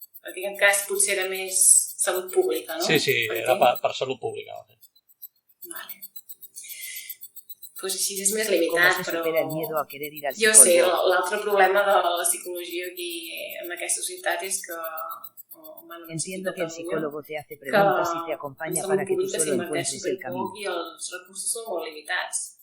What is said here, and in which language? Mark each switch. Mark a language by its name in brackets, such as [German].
[Catalan] En aquest cas potser era més salut pública, no? Sí, era per salut pública. Vale. Pues així és més limitat, però... Jo sé, l'altre problema de la psicologia aquí en aquesta societat és que... [Spanish] Entiendo que el psicólogo te hace preguntas y te acompaña para que tú solo encuentres el camino. [Catalan] I els recursos són molt limitats.